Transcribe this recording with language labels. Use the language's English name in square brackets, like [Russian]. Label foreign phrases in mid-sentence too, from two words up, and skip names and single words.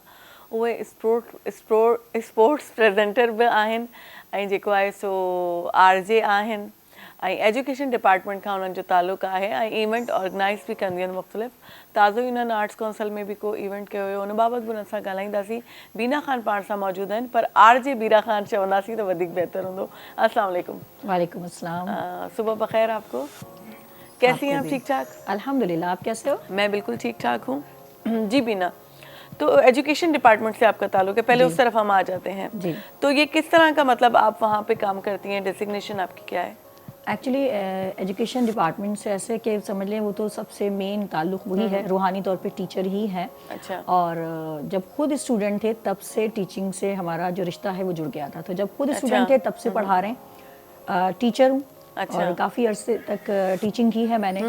[Sindhi] उहे [English] sports presenter [Sindhi] बि आहिनि ऐं जेको आहे सो RJ आहिनि ऐं [English] education department [Sindhi] खां उन्हनि जो तालुक़ु आहे ऐं [English] event organize [Sindhi] बि कंदियूं आहिनि मुख़्तलिफ़। ताज़ो ई उन्हनि आर्ट्स काउंसिल में बि को इवेंट कयो हुयो, उन बाबति बि उन्हनि सां ॻाल्हाईंदासीं। बीना ख़ान पाण सां मौजूदु आहिनि, पर RJ बीरा ख़ान चवंदासीं त वधीक बहितर हूंदो। [Arabic] السلام عليكم. وعليكم السلام. [Urdu] صبح بخیر آپ کو۔ کیسی ہیں آپ؟ ٹھیک ٹھاک? الحمدللہ، آپ کیسے ہو? میں بالکل ٹھیک ٹھاک ہوں. جی بینا، تو [English] education department [Urdu] سے آپ کا تعلق ہے، پہلے اس طرف ہم آ جاتے ہیں. جی. تو یہ کس طرح کا، مطلب آپ وہاں پہ کام کرتی ہیں، ڈیزگنیشن آپ کی کیا ہے? [English] actually education department [Urdu] سے ایسے کہ سمجھ لیں وہ تو سب سے مین تعلق وہی ہے، روحانی طور پہ ٹیچر ہی ہیں. اچھا. اور جب خود اسٹوڈنٹ تھے تب سے ٹیچنگ سے ہمارا جو رشتہ ہے وہ جڑ گیا تھا. تو جب خود اسٹوڈنٹ تھے تب سے پڑھا رہے ہیں. ٹیچر ہوں اور کافی عرصے تک ٹیچنگ کی ہے میں نے.